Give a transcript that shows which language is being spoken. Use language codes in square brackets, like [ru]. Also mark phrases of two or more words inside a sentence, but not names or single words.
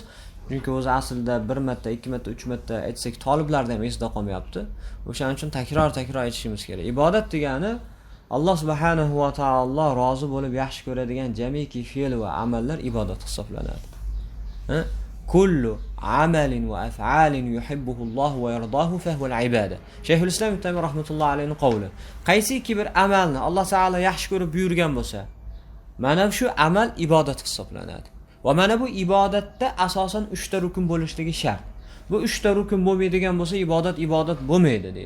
[uz] Chunki o'zi aslida 1 marta, 2 marta, 3 marta aytsak taliblarda ham esda qolmayapti. O'shaning uchun takror aytishimiz kerak. Ibodat degani Alloh subhanahu va taolo rozi bo'lib yaxshi ko'radigan jamiki fe'l va amallar ibodat hisoblanadi. [ar] كل عمل وأفعال يحبه الله ويرضاه فهو العبادة. [uz] Shayxul Islom ibn Taymiyo rahmatullohi alayhi qavli. Qaysiki bir amalni Alloh taolo yaxshi ko'rib buyurgan bo'lsa, mana shu amal ibodat hisoblanadi. Va mana bu ibodatda asosan 3 ta rukun bo'lishligi shart. Bu 3 ta rukun bo'lmaydigan bo'lsa, ibodat bo'lmaydi deydi.